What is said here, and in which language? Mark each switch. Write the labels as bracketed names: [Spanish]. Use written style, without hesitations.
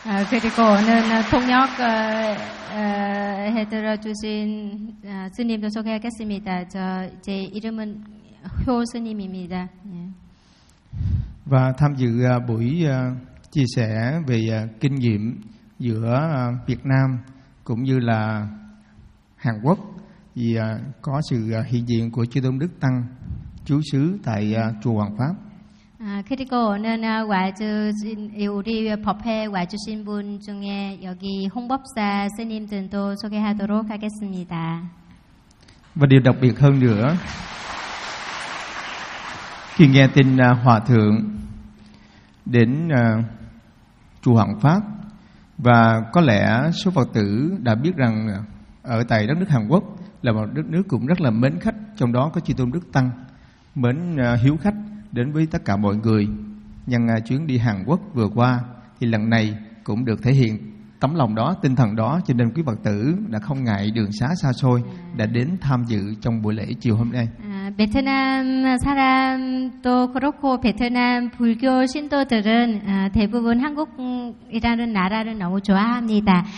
[Korean] 그리고 오늘 통역 해드려 주신 스님도 소개하겠습니다. 저 제 이름은 효 스님입니다. [Vietnamese] Và tham dự buổi chia sẻ về kinh nghiệm giữa Việt Nam cũng như là Hàn Quốc thì có sự hiện diện của chư Tôn Đức Tăng chú xứ tại chùa Hoàng Pháp. [Korean] 그리고 오늘 와주신 우리 법회 와주신 분 중에 여기 홍법사 스님들도 소개하도록 하겠습니다. [Vietnamese] Và điều đặc biệt hơn nữa, khi nghe tin Hòa Thượng đến chùa Hoằng Pháp, và có lẽ số Phật tử đã biết rằng ở tại đất nước Hàn Quốc là một đất nước cũng rất là mến khách, trong đó có chư Tôn Đức Tăng mến hiếu khách đến với tất cả mọi người. Nhân chuyến đi Hàn Quốc vừa qua thì lần này cũng được thể hiện tấm lòng đó, tinh thần đó, cho nên quý Phật tử đã không ngại đường xá xa xôi đã đến tham dự trong buổi lễ chiều hôm nay. [Korean] 베트남 사람도 그렇고 베트남 불교 신도들은 대부분 한국이라는 나라를 너무 좋아합니다.